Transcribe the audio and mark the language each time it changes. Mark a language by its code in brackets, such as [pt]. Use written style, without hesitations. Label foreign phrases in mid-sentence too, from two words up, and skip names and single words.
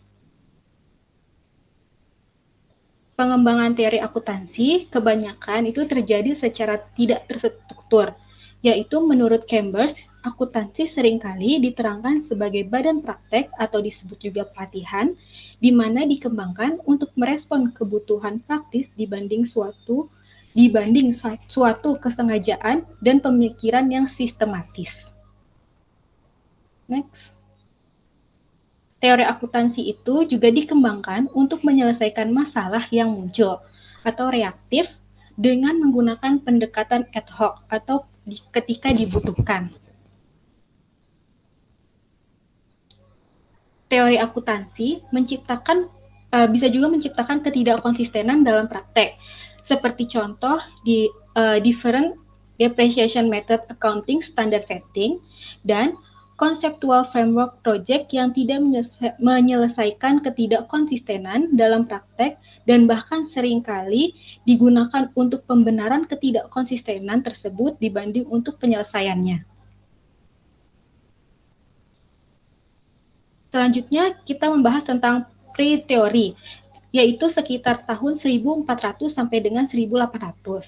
[id] Pengembangan teori akuntansi kebanyakan itu terjadi secara tidak terstruktur, yaitu menurut Chambers, akuntansi seringkali diterangkan sebagai badan praktek atau disebut juga pelatihan, di mana dikembangkan untuk merespon kebutuhan praktis dibanding suatu kesengajaan dan pemikiran yang sistematis. Next. Teori akuntansi itu juga dikembangkan untuk menyelesaikan masalah yang muncul atau reaktif dengan menggunakan pendekatan [la] ad hoc [id] atau ketika dibutuhkan. Teori akuntansi bisa juga menciptakan ketidakkonsistenan dalam praktek. Seperti contoh di [en] different depreciation method accounting standard setting [id] dan [en] conceptual framework project [id] yang tidak menyelesaikan ketidakkonsistenan dalam praktek dan bahkan seringkali digunakan untuk pembenaran ketidakkonsistenan tersebut dibanding untuk penyelesaiannya. Selanjutnya kita membahas tentang pre-teori, yaitu sekitar tahun 1400 sampai dengan 1800.